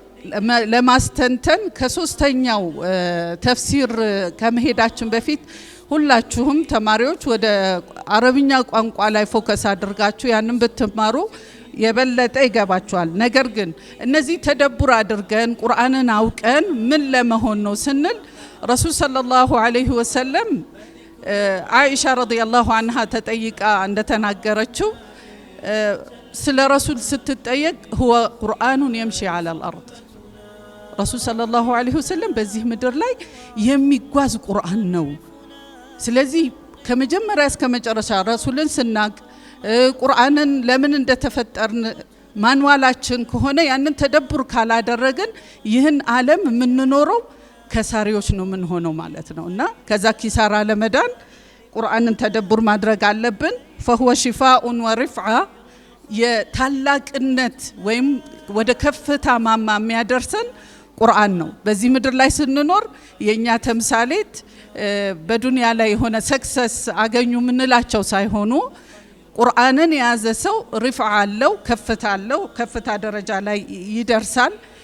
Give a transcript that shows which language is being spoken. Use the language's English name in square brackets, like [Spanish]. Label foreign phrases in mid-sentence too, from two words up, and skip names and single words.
[Amharic] ለማስተንተን ከሶስተኛው ተፍሲር ከመሄዳችን በፊት ሁላችሁም ተማሪዎች ወደ አረብኛ ቋንቋ ላይ ፎከስ አድርጋችሁ ያንን ብትማሩ የበለጠ ይገባችኋል። ነገር ግን እነዚህ ተደቡር አድርገን ቁርአንን አውቀን ምን ለመሆን ነው ስንል ረሱል [Arabic] صلى الله عليه وسلم [Amharic] አይሻ [Arabic] رضي الله عنها [Amharic] ተጠይቃ እንደተናገረችው ስለ ረሱል ስትጠየቅ [Arabic] هو قرآن يمشي على الأرض [Amharic] ረሱል [Arabic] صلى الله عليه وسلم [Amharic] በዚህ ምድር ላይ የሚጓዝ ቁርአን ነው። ስለዚህ ከመጀመሪያ እስከ መጨረሻ ረሱልን ስናቅ ቁርአንን ለምን እንደተፈጠርን ማንዋላችን ከሆነ ያንን ተደቡር ካላደረግን ይህን ዓለም የምንኖረው ከሳሪዎች ነው ምን ሆነው ማለት ነው። እና ከዛ ኪሳራ ለመዳን ቁርአንን ተደቡር ማድረግ አለብን። [Arabic] فهو شفاء ورفعة [Amharic] የታላቅነት ወይም ወደ ከፍታ ማማ የሚያደርሰን ቁርአን ነው። በዚህ ምድር ላይ ስንኖር የኛ ተምሳሌት በዱንያ ላይ የሆነ ሰክሰስ አገኙ ምንላቸው ሳይሆኑ ቁርአንን የያዘ ሰው ሪፍዓ አለው፣ ከፍታ አለው፣ ከፍታ ደረጃ ላይ ይደርሳል።